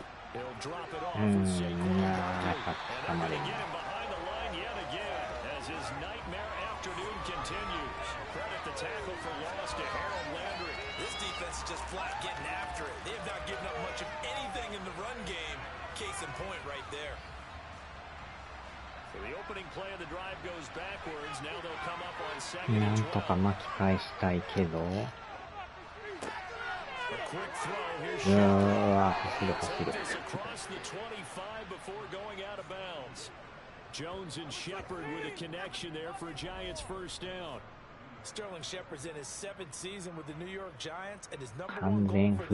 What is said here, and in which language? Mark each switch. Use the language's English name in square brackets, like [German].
[English] He'll drop it off with Saquon Barkley. And they're going to get him behind the line yet again as his nightmare afternoon continues. Credit the tackle for loss to Harold Landry. This defense is just flat getting after it. They have not given up much of anything in the run game. Case in point right there. So the opening play of the drive goes backwards. Now they'll come up on 2nd and 12. [Japanese] なんとか巻き返したいけど。 [English] A quick throw. Here's [Japanese] 走る。 [English] across the 25 before going out of bounds. Jones and Shepard with a connection there for a Giants 1st down. Sterling Shepard's in his 7th season with the New York Giants, and his number [Japanese] 完 [English] 1 goal [Japanese] 全 [English] for [Japanese] フ